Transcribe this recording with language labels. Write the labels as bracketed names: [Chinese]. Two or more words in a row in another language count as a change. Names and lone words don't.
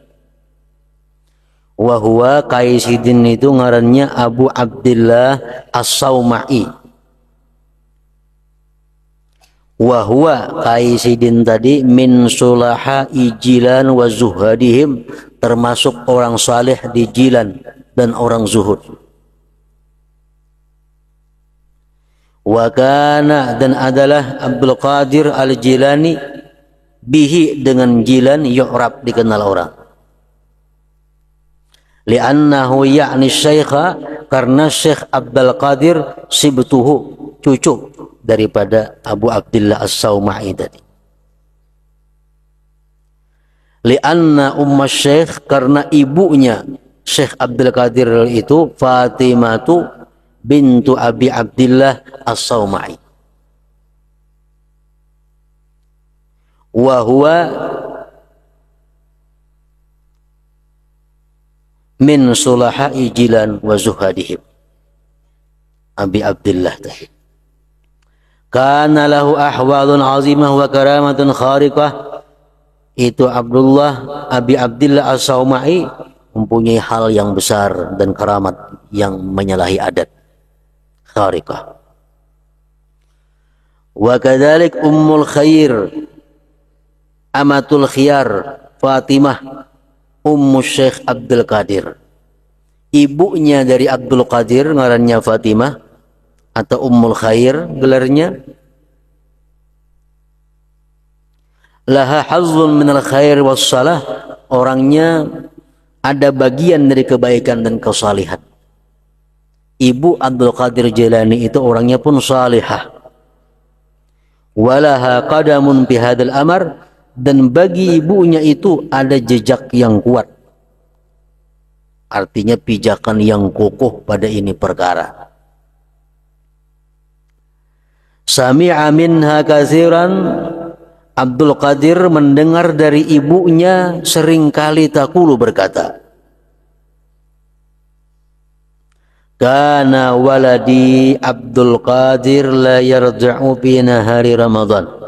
[Arabic] وهو, [Indonesian] Kai Sidin itu ngarannya Abu Abdillah As-Sauma'i. [Arabic] وهو, [Indonesian] Kai Sidin tadi, [Arabic] من صلحاء جيلان وزهادهم, [Indonesian] termasuk orang saleh di Jilan dan orang zuhud. [Arabic] وكان, [Indonesian] dan adalah Abdul Qadir Al-Jilani, bihi, dengan Jilan, yu'rab, dikenal orang. [Arabic] لأنه يعني الشيخ, [Indonesian] karena Syekh Abdul Qadir sibtuhu, cucu daripada Abu Abdillah As-Sauma'i tadi. [Arabic] لأن أم [Indonesian] Syekh, karena ibunya Syekh Abdul Qadir itu Fatimatu bintu Abi Abdillah As-Sauma'i. [Arabic] وهو من صلحاء جيلان وزهادهم. [Indonesian] Abi Abdillah tadi. [Arabic] كان له أحوال عظيمة وكرامات خارقة. [Indonesian] Itu Abdullah Abi Abdillah As-Sauma'i mempunyai hal yang besar dan keramat yang menyalahi adat, khariqah. [Arabic] وكذلك أم الخير، أمة الخيار, [Indonesian] Fatimah Ummu Syekh Abdul Qadir. Ibunya dari Abdul Qadir ngarannya Fatimah, atau Ummul Khair gelarnya. [Arabic] لها حظ من الخير والصلاح, [Indonesian] orangnya ada bagian dari kebaikan dan kesalihan. ibu Abdul Qadir Jailani itu orangnya pun salihah. [Arabic] ولها قدم في هذا الأمر, [Indonesian] dan bagi ibunya itu ada jejak yang kuat. Artinya pijakan yang kokoh pada ini perkara. [Arabic] سمع منها كثيرا, [Indonesian] Abdul Qadir mendengar dari ibunya seringkali taqulu berkata, [Arabic] كان ولدي عبد القادر لا يرجع في نهار رمضان.